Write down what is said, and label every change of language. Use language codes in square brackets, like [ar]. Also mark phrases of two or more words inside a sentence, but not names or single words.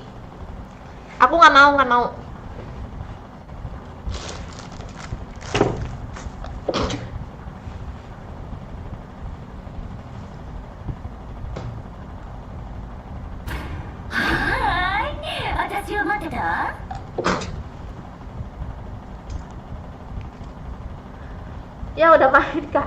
[id] Aku nggak mau. Hai, [ja] 私を待ってた? [id] Ya udah main kak.